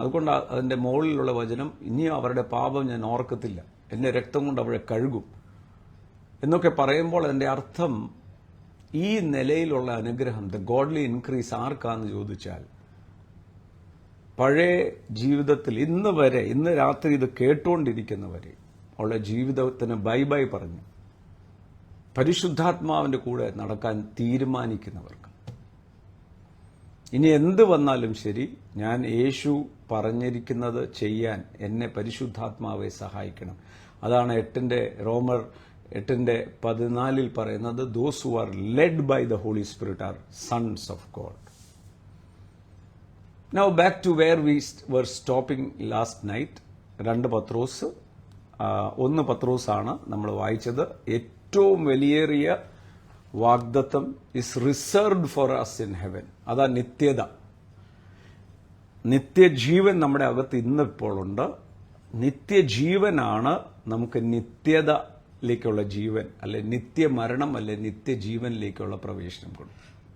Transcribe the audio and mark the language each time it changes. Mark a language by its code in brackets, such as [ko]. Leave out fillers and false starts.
[ml] അതുകൊണ്ട് അതിൻ്റെ മുകളിലുള്ള വചനം, ഇനിയും അവരുടെ പാപം ഞാൻ ഓർക്കത്തില്ല, എൻ്റെ രക്തം കൊണ്ട് അവരെ കഴുകും എന്നൊക്കെ പറയുമ്പോൾ അതിൻ്റെ അർത്ഥം, ഈ നിലയിലുള്ള അനുഗ്രഹം, [en] the godly increase [ml] ആർക്കാന്ന് ചോദിച്ചാൽ, പഴയ ജീവിതത്തിൽ ഇന്ന് വരെ, ഇന്ന് രാത്രി ഇത് കേട്ടുകൊണ്ടിരിക്കുന്നവരെ ഉള്ള ജീവിതത്തിന് ബൈ ബൈ പറഞ്ഞു പരിശുദ്ധാത്മാവിന്റെ കൂടെ നടക്കാൻ തീരുമാനിക്കുന്നവർക്ക്. ഇനി എന്ത് വന്നാലും ശരി, ഞാൻ യേശു പറഞ്ഞിരിക്കുന്നത് ചെയ്യാൻ എന്നെ പരിശുദ്ധാത്മാവെ സഹായിക്കണം. അതാണ് റോമർ [en] 8:14 പറയുന്നത് those who are led by the Holy Spirit are sons of God. Now back to where we were stopping last night. [ml] 2 പത്രോസ് 1 പത്രോസാണ് നമ്മൾ വായിച്ചത്. ഏറ്റവും വലിയേറിയ വാഗ്ദത്തം [en] Is reserved for us in heaven. [ml] അതാ നിത്യത, നിത്യജീവൻ നമ്മുടെ അകത്ത് ഇന്നിപ്പോൾ ഉണ്ട്. നിത്യജീവനാണ് നമുക്ക് നിത്യതയിലേക്കുള്ള ജീവൻ, അല്ലെ നിത്യമരണം, അല്ലെ നിത്യജീവനിലേക്കുള്ള പ്രവേശനം കൊടുക്കും.